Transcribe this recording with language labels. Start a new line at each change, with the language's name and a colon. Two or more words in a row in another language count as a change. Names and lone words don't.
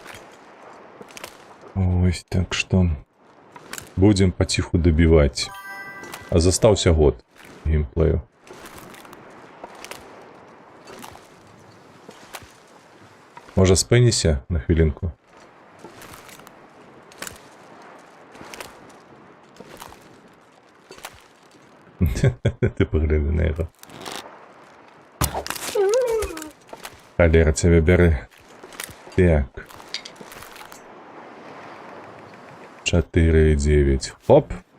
Belarusian: Ось, так што будзем паціху дабіваць. А застаўся год геймплею. Можа, спыніся на хвілінку?
Russian: Ты погляди на это. Холера тебя бери. Так. 4,9. Хоп.